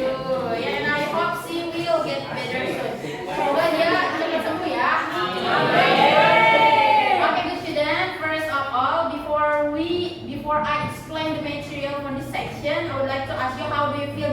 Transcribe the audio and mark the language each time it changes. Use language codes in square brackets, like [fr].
[en] Yeah, and I hope she will get better soon. [id] Semoga dia cepat sembuh ya. [en] Okay, good student. First of all, before I explain the material for this section, I would like to ask you how do you feel?